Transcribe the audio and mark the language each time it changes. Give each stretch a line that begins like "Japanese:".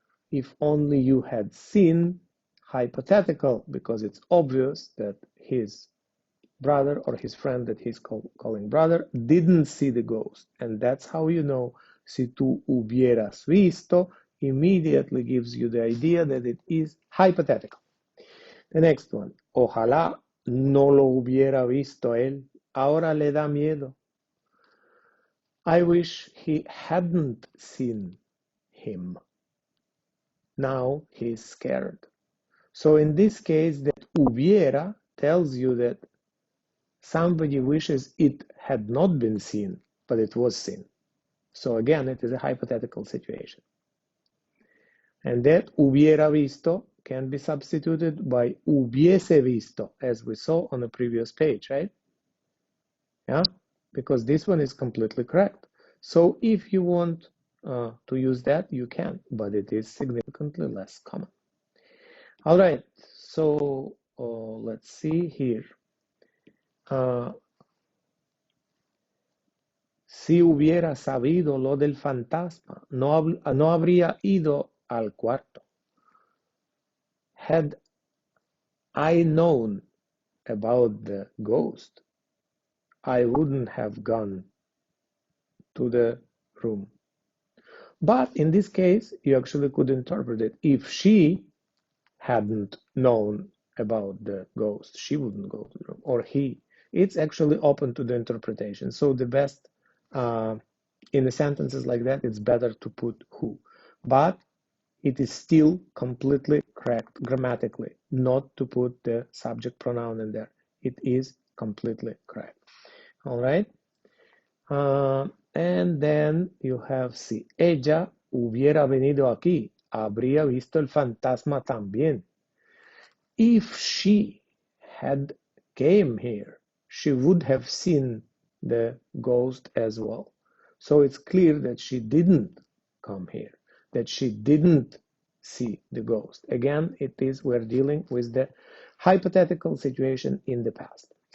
English: If only you had seen, hypothetical, because it's obvious that his brother or his friend that he's calling brother didn't see the ghost. And that's how you know
Spanish: si tú hubieras visto
English: immediately gives you the idea that it is hypothetical. The next one,
Spanish: ojalá no lo hubiera visto él, ahora le da miedo.
English: I wish he hadn't seen him. Now he's scared. So in this case, that hubiera tells you that somebody wishes it had not been seen, but it was seen. So again, it is a hypothetical situation. And that
Spanish: hubiera visto
English: can be substituted by
Spanish: hubiese visto,
English: as we saw on the previous page, right? Yeah, because this one is completely correct. So if you want to use that, you can, but it is significantly less common. All right, so let's see here.
Spanish: Si hubiera sabido lo del fantasma, no habría ido al cuarto.
English: Had I known about the ghost, I wouldn't have gone to the room. But in this case, you actually could interpret it. If she hadn't known about the ghost, she wouldn't go to the room, or he. It's actually open to the interpretation. So the best, in the sentences like that, it's better to put who. But it is still completely correct grammatically not to put the subject pronoun in there. It is completely correct. All right. And then you have
Spanish: si ella hubiera venido aquí, habría visto el fantasma también.
English: If she had came here, she would have seen the ghost as well. So it's clear that she didn't come here, that she didn't see the ghost. Again, we're dealing with the hypothetical situation in the past.